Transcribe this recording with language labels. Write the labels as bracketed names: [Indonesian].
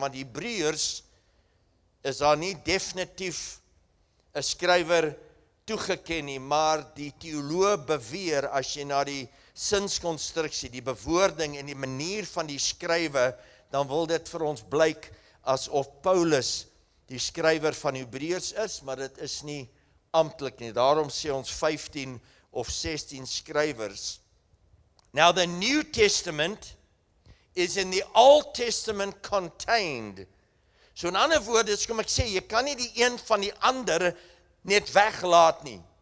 [Afrikaans] Want die Hebreërs is daar nie definitief 'n skrywer toegeken nie, maar die teoloog beweer, as jy na die sinskonstruksie, die bewoording en die manier van die skrywe, dan wil dit vir ons blyk asof Paulus die skrywer van Hebreërs is, maar dit is nie amptelik nie. Daarom sê ons 15 of 16 skrywers. [English] Now the New Testament is in the Old Testament contained. [Afrikaans] So in ander woorde, kom ek sê, jy kan nie die een van die ander net weglaat nie.